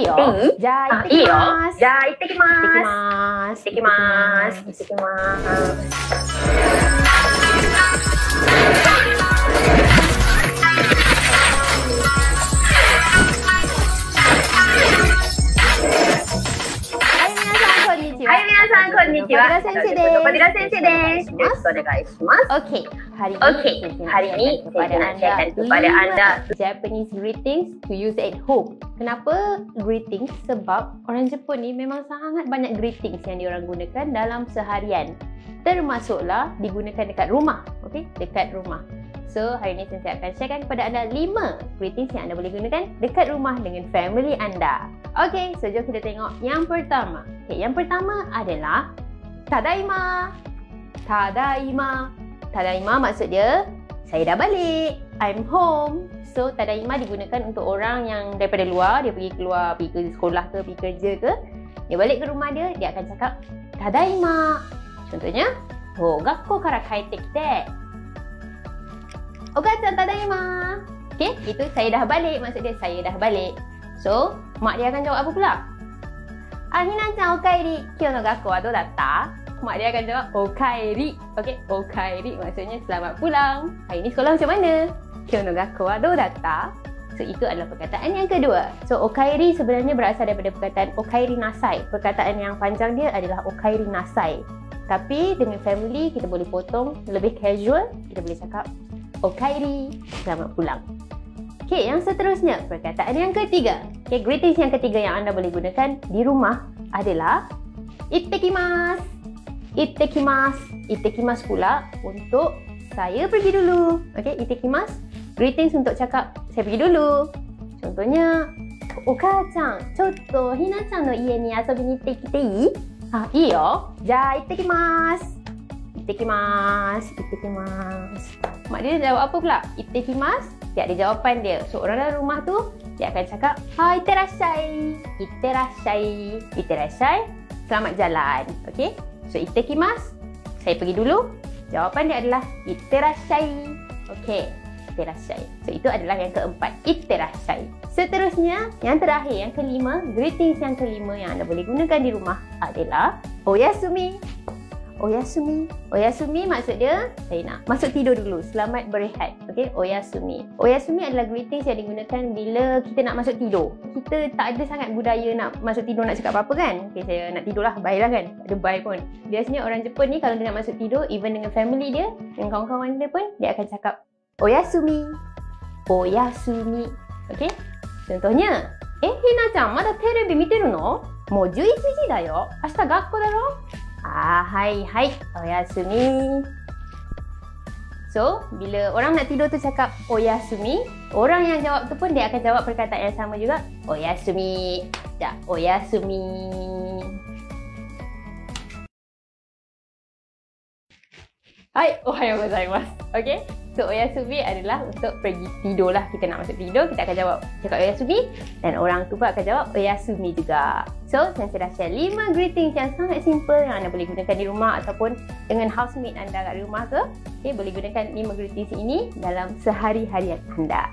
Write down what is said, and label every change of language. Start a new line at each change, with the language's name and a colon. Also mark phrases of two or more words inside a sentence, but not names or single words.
Japanese: じゃあ行ってきます。じゃあ行ってきます。行ってきます。行ってきます。はい、皆さんこんにちは。小寺先生です。よろしくお願いします。
Malay: Okey, hari ini saya nak sharekan kepada anda
English: Japanese greetings to use at home.
Malay: Kenapa greetings? Sebab orang Jepun ni memang sangat banyak greetings yang diorang gunakan dalam seharian. Termasuklah digunakan dekat rumah. Okey, dekat rumah. So, hari ini saya akan sharekan kepada anda 5 greetings yang anda boleh gunakan dekat rumah dengan family anda. Okey, so jom kita tengok yang pertama. Okay, yang pertama adalah Tadaima. Tadaima. Tadaima maksud dia, saya dah balik.
English: I'm home. So,
Malay: Tadaima digunakan untuk orang yang daripada luar. Dia pergi keluar, pergi ke sekolah ke, pergi kerja ke. Dia balik ke rumah dia, dia akan cakap Tadaima. Contohnya,
Japanese: 学校から帰ってきて. お母ちゃんただいま.
Malay: Okay, itu saya dah balik. Maksud dia, saya dah balik. So, mak dia akan jawab apa pula?
Japanese: ひなちゃんおかえり. 今日の学校はどうだった?
Malay: Mak dia akan jawab okaeri. Okay, okaeri maksudnya selamat pulang. Hari ni sekolah macam mana?
Japanese: 今日の学校はどうだった?
Malay: So, itu adalah perkataan yang kedua. So, okaeri sebenarnya berasal daripada perkataan
Japanese: おかえりなさい.
Malay: Perkataan yang panjang dia adalah
Japanese: おかえりなさい.
Malay: Tapi dengan family, kita boleh potong lebih casual. Kita boleh cakap Okaeri, selamat pulang. Okey, yang seterusnya, perkataan yang ketiga. Okey, greetings yang ketiga yang anda boleh gunakan di rumah adalah ittekimasu. Ittekimasu. Ittekimasu pula untuk saya pergi dulu. Okey, ittekimasu. Greetings untuk cakap saya pergi dulu. Contohnya,
Japanese: お母ちゃん、ちょっとひなちゃんの家に遊びに行ってきていい? いいよ. じゃ、行ってきます。行ってきます. Ittekimasu.
Malay: Mak dia jawab apa pula? Ittekimasu. Dia ada jawapan dia. So, orang dalam rumah tu, dia akan cakap, itterashai.
Japanese: いってらっしゃい。いってらっしゃい.
Malay: Selamat jalan. Okay? So, ittekimasu. Saya pergi dulu. Jawapan dia adalah itterashai. Okay. Itterashai. So, itu adalah yang keempat. Itterashai. Seterusnya, yang terakhir, yang kelima, greetings yang kelima yang anda boleh gunakan di rumah adalah oyasumi. Oyasumi. Oyasumi maksud dia, saya nak masuk tidur dulu. Selamat berehat. Okay, oyasumi. Oyasumi adalah greetings yang digunakan bila kita nak masuk tidur. Kita tak ada sangat budaya nak masuk tidur nak cakap apa-apa kan. Okay, saya nak tidur lah. Bye lah kan. Tak ada bye pun. Biasanya orang Jepun ni kalau dia nak masuk tidur, even dengan family dia, dengan kawan-kawan dia pun, dia akan cakap oyasumi. Oyasumi. Okay.
Japanese: Contohnya, ひなちゃん、まだテレビ見てるの? もう11時だよ。明日学校だろ? はい、おやすみ.
Malay: So, bila orang nak tidur tu cakap oyasumi, orang yang jawab tu pun dia akan jawab perkataan yang sama juga. Oyasumi. Ya, oyasumi.
Japanese: はい、おはようございます.
Malay: Okay? So, oyasumi adalah untuk pergi tidur lah. Kita nak masuk tidur, kita akan jawab cakap oyasumi. Dan orang tu pun akan jawab oyasumi juga. So, saya dah share 5 greetings yang sangat simple yang anda boleh gunakan di rumah ataupun dengan housemate anda kat rumah ke. Okay, boleh gunakan 5 greetings ini dalam sehari-harian anda.